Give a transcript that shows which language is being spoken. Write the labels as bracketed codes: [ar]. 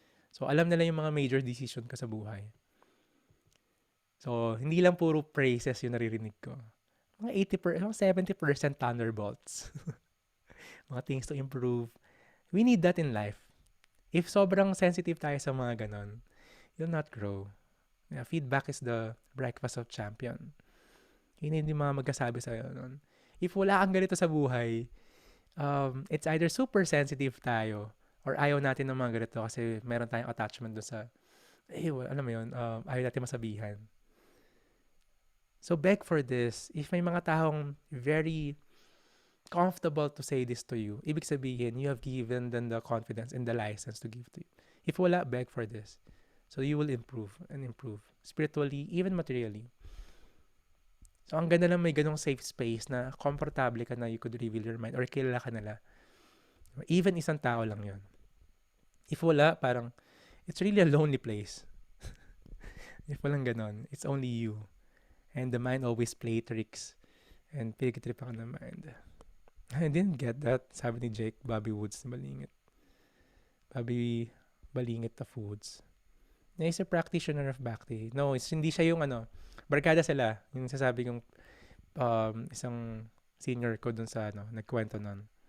[tl] So alam nila yung mga major decision ko sa buhay. So hindi lang puro praises yung naririnig ko. [en] Mga 80%, 70% thunderbolts. Mga things to improve. We need that in life. If sobrang sensitive [tl] tayo sa mga ganon, [en] you'll not grow. Yeah, feedback is the breakfast of champion. [tl] Hindi mga magkasabi sa'yo nun. If wala kang ganito sa buhay, [en] it's either super sensitive [tl] tayo or ayaw natin ng mga ganito kasi meron tayong attachment doon sa, alam mo yun, ayaw natin masabihan. [en] So beg for this. If may mga taong very comfortable to say this to you, [tl] ibig sabihin, [en] you have given them the confidence and the license to give to you. If wala, beg for this. So you will improve and improve. Spiritually, even materially. [tl] So ang ganda lang may ganong safe space na komportable ka na [en] you could reveal your mind [tl] or kilala ka nila. Even isang tao lang yun. [en] If wala, parang, it's really a lonely place. If [tl] walang ganon, [en] it's only you. And the mind always play tricks. [tl] And pinag-trip ako ng mind. [en] I didn't get that. [tl] Sabi ni [en] Jake, Bobby Woods na Balingit. Bobby Balingit of Woods. Na is a practitioner of Bhakti. [tl] No, hindi siya yung barkada sila. Yung sasabi kong isang senior ko dun sa nagkwento nun.